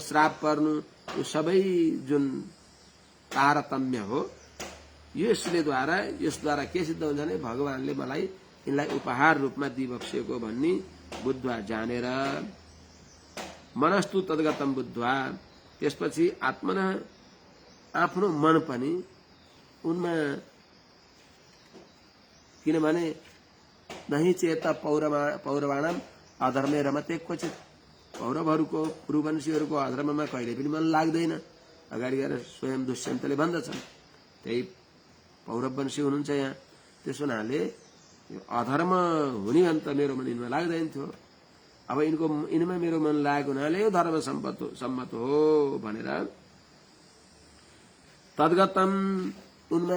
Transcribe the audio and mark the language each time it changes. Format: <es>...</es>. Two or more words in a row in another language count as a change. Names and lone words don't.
<ne>श्राप पर्नु, यो सबै जुन तारतम्य हो, यसद्वारा के सिद्ध हुन्छ भने भगवानले मलाई यिनलाई उपहार रूपमा दिइबक्सिएको भन्ने बुद्धवा जानेर,</ne> <sa>मनस्तु तद्गतम बुद्धवा,</sa> <ne>त्यसपछि आत्मना, आफ्नो मन पनि उनमा, किनभने</ne> <sa>नहि चेत पौरवाणम अधर्मे रमते क्वचित,</sa> <ne>पौरवहरूको पुरुवंशीहरूको अधर्ममा कहिले पनि मन लाग्दैन। अगाडि गएर स्वयं दुष्यन्तले भन्दछन्, त्यही पौरवंशी हुनुहुन्छ यहाँ। त्यसो हुनाले अधर्म हुने अन्त मेरो मन यिनमा लाग्दैन थियो। अब यिनमा मेरो मन लागेको हुनाले यो धर्म सम्मत हो भनेर तद्गतम उनमा</ne>